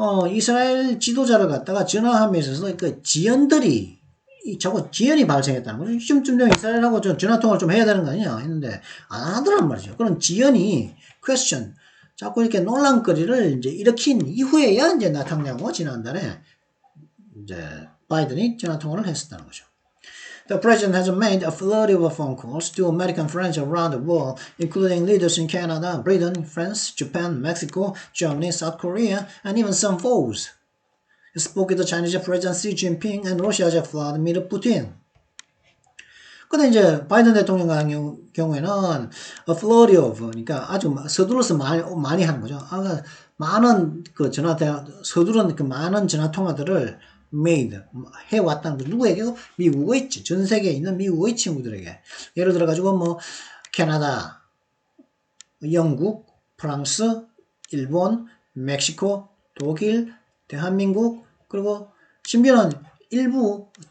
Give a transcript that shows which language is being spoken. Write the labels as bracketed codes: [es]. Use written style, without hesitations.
[ko] 이스라엘 지도자를 갖다가 전화하면서 지연들이 자꾸 지연이 발생했다는 거죠. 지금쯤 되면 이스라엘하고 전화통화를 좀 해야 되는 거 아니냐 했는데 안 하더란 말이죠. 그런 지연이 question, 자꾸 이렇게 논란거리를 이제 일으킨 이후에야 이제 네타냐후가 지난달에 이제 바이든이 전화통화를 했었다는 거죠. [en] The president has made a flurry of phone calls to American friends around the world, including leaders in Canada, Britain, France, Japan, Mexico, Germany, South Korea, and even some foes. He spoke with the Chinese President Xi Jinping and Russia's Vladimir Putin. [ko] 근데 이제 바이든 대통령 같은 경우에는 [en] a flurry of, [ko] 그러니까 아주 서둘러서 많이 하는 거죠. 많은 서두른 많은 전화 통화들을 made, 해왔다는 거. 누구에게? 미국에 있지. 전 세계에 있는 미국의 친구들에게. 예를 들어가지고 캐나다, 영국, 프랑스, 일본, 멕시코, 독일, 대한민국, 그리고 심지어는 일부